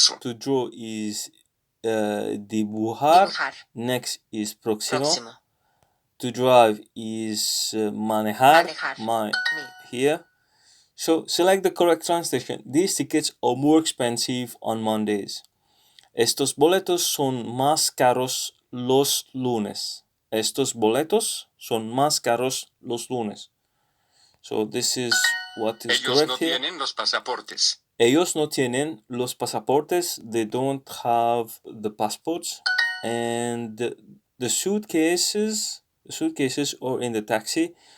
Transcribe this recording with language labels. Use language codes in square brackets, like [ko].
[en] To draw is dibujar. Next is próximo. To drive is manejar. Here. So select the correct translation. These tickets are more expensive on Mondays. [es] Estos boletos son más caros los lunes. Estos boletos son más caros los lunes. [en] So this is what is [es] Ellos [en] correct [es] no [en] here. [es] tienen los pasaportes. Ellos no tienen los pasaportes. [en] They don't have the passports. And the suitcases are in the taxi.